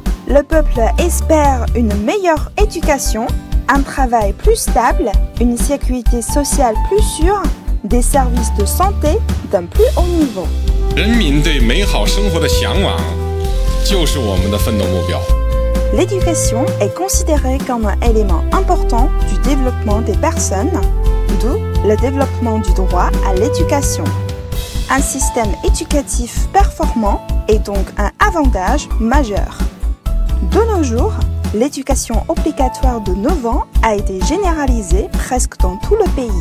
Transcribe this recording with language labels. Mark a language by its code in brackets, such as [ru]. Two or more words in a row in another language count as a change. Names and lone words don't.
[fr] Le peuple espère une meilleure éducation, un travail plus stable, une sécurité sociale plus sûre, des services de santé d'un plus haut niveau. [zh] 人民对美好生活的向往，就是我们的奋斗目标。 [fr] L'éducation est considérée comme un élément important du développement des personnes, d'où le développement du droit à l'éducation. Un système éducatif performant est donc un avantage majeur. De nos jours, l'éducation obligatoire de 9 ans a été généralisée presque dans tout le pays.